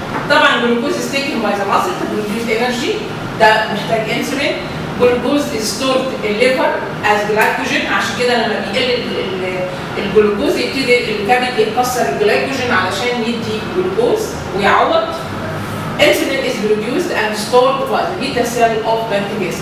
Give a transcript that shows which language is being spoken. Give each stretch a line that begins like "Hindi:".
English: طبعا glucose is taken by the muscle to produce energy،
Arabic: ده محتاج انسولين. جلوكوز
English: is stored in liver as glycogen،
Arabic: عشان كده لما بيقل الجلوكوز يبتدي الكبد يكسر الجلايكوجين علشان يدي جلوكوز ويعوض.
English: Insulin is produced and stored by the beta cell of pancreas.